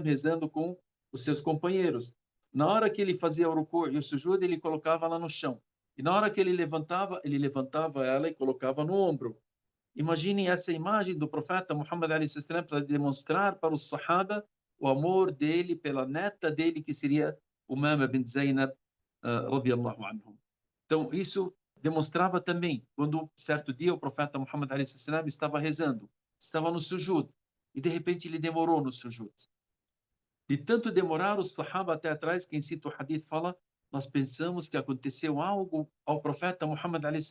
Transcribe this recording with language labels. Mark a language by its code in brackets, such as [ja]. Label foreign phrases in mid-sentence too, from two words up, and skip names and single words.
[pt] rezando com os seus companheiros. Na hora que ele fazia o ruku e o sujud, ele colocava ela no chão. E na hora que ele levantava ela e colocava no ombro. Imaginem essa imagem do profeta Muhammad a.s. para demonstrar para os sahaba o amor dele pela neta dele, que seria Umama bint Zainab, [ar] رضي الله عنهم. [pt] Então, isso demonstrava também, quando certo dia o profeta Muhammad a.s. estava rezando, estava no sujud, e de repente ele demorou no sujud. De tanto demorar, os sahaba até atrás, quem cita o hadith fala, nós pensamos que aconteceu algo ao profeta Muhammad a.s.